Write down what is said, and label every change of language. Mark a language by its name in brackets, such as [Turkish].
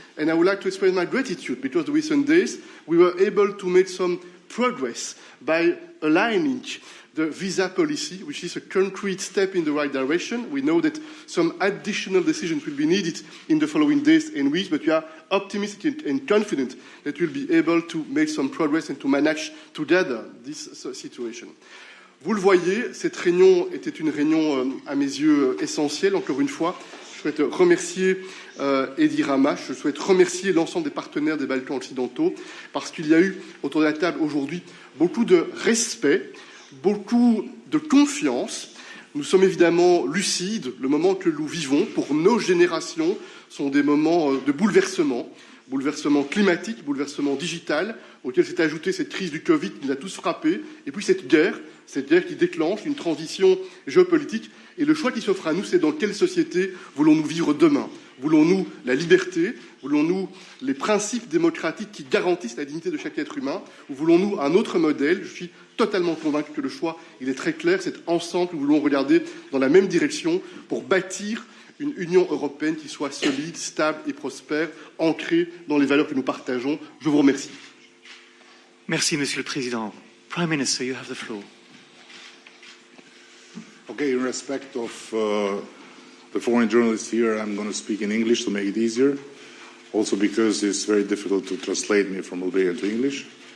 [English] And I would like to express my gratitude because the recent days we were able to make some progress by aligning the visa policy, which is a concrete step in the right direction. We know that some additional decisions will be needed in the following days and weeks, but we are optimistic and confident that we'll be able to make some progress and to manage together this situation. [French] Vous le voyez, cette réunion était une réunion, à mes yeux, essentielle. Encore une fois, je souhaite remercier Edi Rama, je souhaite remercier l'ensemble des partenaires des Balkans occidentaux, parce qu'il y a eu autour de la table aujourd'hui beaucoup de respect, beaucoup de confiance. Nous sommes évidemment lucides. Le moment que nous vivons pour nos générations sont des moments de bouleversement climatique, bouleversement digital, auquel s'est ajoutée cette crise du Covid qui nous a tous frappés, et puis cette guerre qui déclenche une transition géopolitique. Et le choix qui s'offre à nous, c'est dans quelle société voulons-nous vivre demain? Voulons-nous la liberté? Voulons-nous les principes démocratiques qui garantissent la dignité de chaque être humain? Ou voulons-nous un autre modèle? Je suis totalement convaincu que le choix, il est très clair. C'est ensemble que nous voulons regarder dans la même direction pour bâtir une Union européenne qui soit solide, stable et prospère, ancrée dans les valeurs que nous partageons. Je vous remercie. Merci, Monsieur le Président. [English] Prime Minister, you have the floor. Okay, in respect of the foreign journalists here, I'm going to speak in English to make it easier. Also because it's very difficult to translate me from Bulgarian to English.